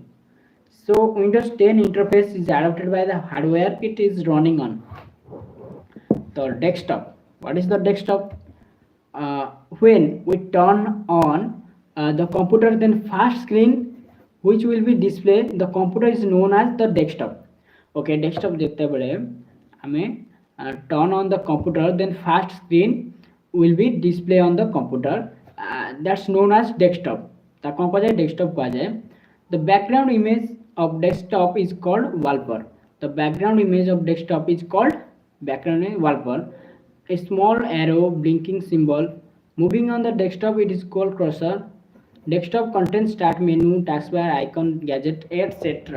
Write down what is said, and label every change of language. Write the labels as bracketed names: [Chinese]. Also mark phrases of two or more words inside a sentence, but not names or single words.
[English] So Windows 10 interface is adapted by the hardware it is running on. The desktop. What is the desktop? When we turn on the computer, then first screen which will be displayed the computer is known as the desktop. Okay, desktop [Odia] ଯେତେବେଳେ ଆମେ [English] turn on the computer, then first screen will be display on the computer. That's known as desktop. [Odia] ତା କ'ଣ କୁହାଯାଏ? desktop କୁହାଯାଏ. [English] The background image of desktop is called wallpaper. The background image of desktop is called background wallpaper. A small arrow blinking symbol moving on the desktop, it is called cursor. Desktop contains start menu, taskbar, icon, gadget, etc.